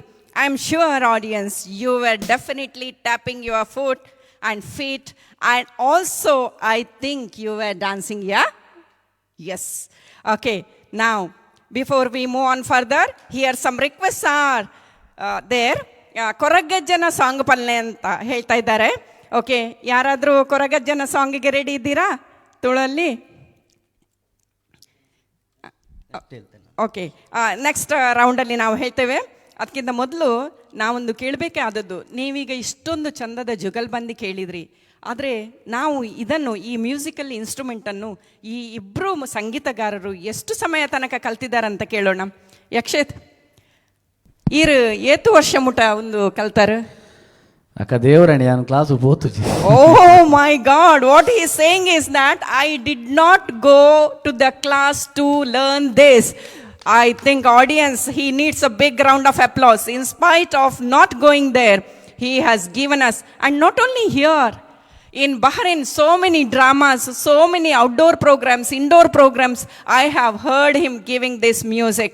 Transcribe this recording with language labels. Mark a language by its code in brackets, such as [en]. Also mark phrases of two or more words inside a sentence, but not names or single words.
[en] I'm sure, audience, you were definitely tapping your foot and feet, and also I think you were dancing, yeah? Yes. Okay, now, before we move on further, here some requests are there. [kn] ಕೊರಗಜ್ಜನ ಸಾಂಗ್ ಪಲ್ಲೆ ಅಂತ ಹೇಳ್ತಾ ಇದ್ದಾರೆ. ಓಕೆ, ಯಾರಾದರೂ ಕೊರಗಜ್ಜನ ಸಾಂಗಿಗೆ ರೆಡಿ ಇದ್ದೀರಾ ತುಳಲ್ಲಿ? ಓಕೆ, [en] next roundalli [kn] ನಾವು ಹೇಳ್ತೇವೆ. ಅದಕ್ಕಿಂತ ಮೊದಲು ನಾವೊಂದು ಕೇಳಬೇಕೇ ಆದದ್ದು, ನೀವೀಗ ಇಷ್ಟೊಂದು ಚಂದದ ಜುಗಲ್ಬಂದಿ ಕೇಳಿದ್ರಿ, ಆದರೆ ನಾವು ಇದನ್ನು, ಈ [en] musical instrumentannu [kn] ಈ ಇಬ್ಬರು ಸಂಗೀತಗಾರರು ಎಷ್ಟು ಸಮಯ ತನಕ ಕಲ್ತಿದ್ದಾರೆ ಅಂತ ಕೇಳೋಣ. [tcy] ಯಕ್ಷೇತ್ ಈರು ಏತು ವರ್ಷ ಮುಟ ಒಂದು ಕಲ್ತಾರ? ಅಕ್ಕ ದೇವರಾಣಿ ನಾನು ಕ್ಲಾಸ್ ಹೋಗ್ತುಜಿ. [en] Oh my God, what he is saying is that I did not go to the class to learn this. I think audience, he needs a big round of applause. In spite of not going there, he has given us, and not only here, in Bahrain, so many dramas, so many outdoor programs, indoor programs, I have heard him giving this music.